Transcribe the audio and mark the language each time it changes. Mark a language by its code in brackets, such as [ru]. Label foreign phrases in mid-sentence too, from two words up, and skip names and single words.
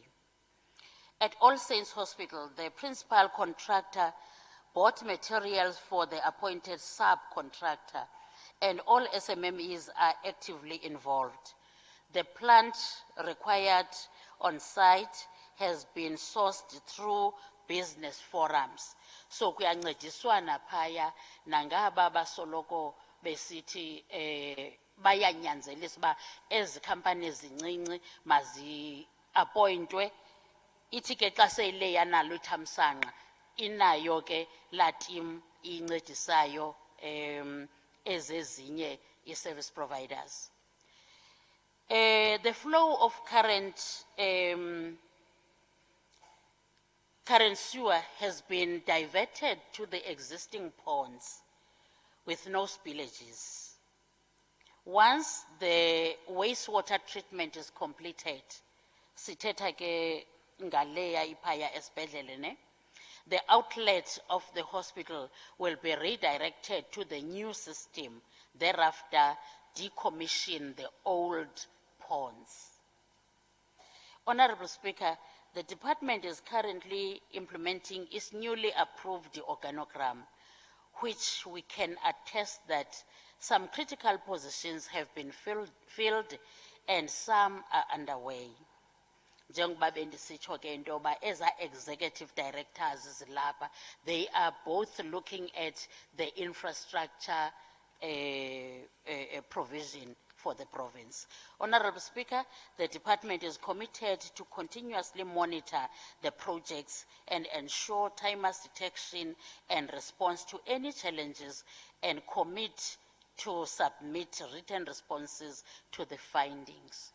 [en] At All Saints Hospital, the principal contractor bought materials for the appointed subcontractor, and all SMMEs are actively involved. The plant required on site has been sourced through business forums. [xh] So kuyancediswana phaya nangaba basoloko besithi bayanyanzelisa uba ezi companies zincinci mazi appointwe. Ithi ke xa seyile yanalo ithamsanqa inayo ke la team incedisayo ezezinye i- [en] service providers. The flow of current sewer has been diverted to the existing ponds with no spillages. Once the wastewater treatment is completed, [xh] sithetha ke ngaleya iphaya esibhedlele ne, [en] the outlet of the hospital will be redirected to the new system, thereafter decommission the old ponds. Honorable Speaker, the department is currently implementing its newly approved organogram, which we can attest that some critical positions have been filled and some are underway. [xh] Njengoba bendisitsho ke into yoba eza [en] executive directors [xh] zilapha, [en] they are both looking at the infrastructure provision for the province. Honorable Speaker, the department is committed to continuously monitor the projects and ensure timely detection and response to any challenges, and commit to submit written responses to the findings.